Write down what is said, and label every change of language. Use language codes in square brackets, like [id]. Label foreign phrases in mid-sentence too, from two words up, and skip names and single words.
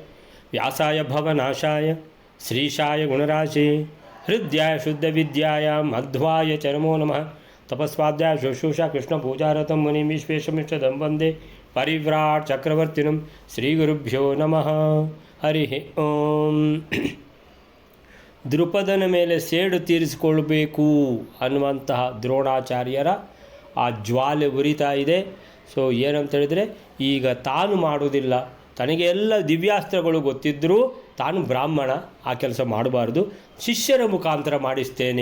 [sa] व्यासाय भवनाशाय श्रीशाय गुणराशे हृद्याय शुद्धविद्याय मध्वाय च नमो नमः। तपस्वाध्याय शुश्रूषा कृष्णपूजारतं मुनिं विश्वेशमिष्टदं वन्दे परिव्राट् चक्रवर्तिनं श्रीगुरुभ्यो नमः। हरि ಓಂ. [kn] ದೃಪದನ ಮೇಲೆ ಸೇಡು ತೀರಿಸಿಕೊಳ್ಬೇಕು ಅನ್ನುವಂತಹ ದ್ರೋಣಾಚಾರ್ಯರ ಆ ಜ್ವಾಲೆ ಉರಿತಾ ಇದೆ. ಸೊ ಏನಂತ ಹೇಳಿದರೆ, ಈಗ ತಾನು ಮಾಡೋದಿಲ್ಲ, ತನಗೆ ಎಲ್ಲ ದಿವ್ಯಾಸ್ತ್ರಗಳು ಗೊತ್ತಿದ್ದರೂ ತಾನು ಬ್ರಾಹ್ಮಣ, ಆ ಕೆಲಸ ಮಾಡಬಾರ್ದು, ಶಿಷ್ಯರ ಮುಖಾಂತರ ಮಾಡಿಸ್ತೇನೆ.